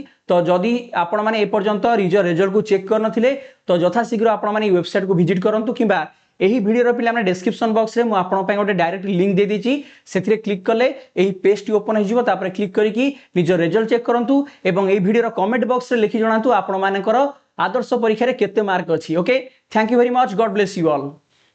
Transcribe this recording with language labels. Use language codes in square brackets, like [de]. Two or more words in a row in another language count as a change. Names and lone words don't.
[or] ତ ଯଦି ଆପଣ ମାନେ ଏ ପର୍ଯ୍ୟନ୍ତ रिजल्ट କୁ चेक କର ନଥିଲେ ତ ଯଥା ଶୀଘ୍ର ଆପଣ ମାନେ वेबसाइट କୁ विजिट କରନ୍ତୁ କିମ୍ବା ଏହି वीडियो ର ପିଲା ମାନେ [en] description box [or] ରେ ମୁଁ ଆପଣ ପାଇଁ ଗୋଟେ [en] direct link [or] ଦେ ଦେଇଛି ସେଥିରେ क्लिक କଲେ ଏହି पेज ଟି ओपन ହୋଇ ଯିବ ତାପରେ क्लिक କରି କି ନିଜ रिजल्ट चेक କରନ୍ତୁ ଏବଂ ଏହି वीडियो ର [en] comment box [or] ରେ ଲେଖି ଜଣାନ୍ତୁ ଆପଣ ମାନଙ୍କର ଆଦର୍ଶ ପରୀକ୍ଷା ରେ କେତେ मार्क ଅଛି ओके। [en] Thank you very much God bless you all.